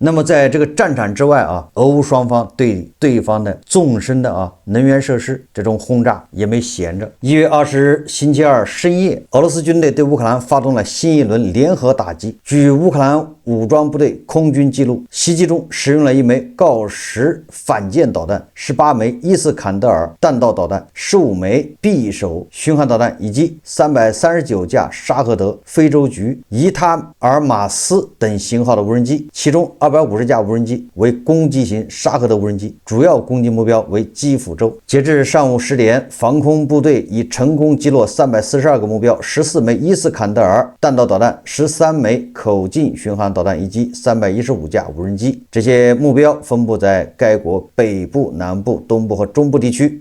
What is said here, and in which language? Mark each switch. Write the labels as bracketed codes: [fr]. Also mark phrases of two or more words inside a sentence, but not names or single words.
[zh] 那麼在這個戰場之外俄烏雙方對對方的縱深的能源設施這種轟炸也沒閒着。1月20日星期二深夜，俄羅斯軍隊對烏克蘭發動了新一輪聯合打擊。據烏克蘭武裝部隊空軍記錄，襲擊中使用了1枚鋯石反艦導彈、18枚伊斯坎德爾彈道導彈、15枚匕首巡航導彈以及339架架沙赫德、非洲菊、伊塔尔马斯等型号的无人机，其中250架无人机为攻击型沙赫德无人机，主要攻击目標為基輔州。截至上午10點，防空部隊已成功擊落342個目標，14枚伊斯坎德爾彈道導彈、13枚口徑巡航導彈以及315架無人機。這些目標分布在該國北部、南部、東部和中部地區。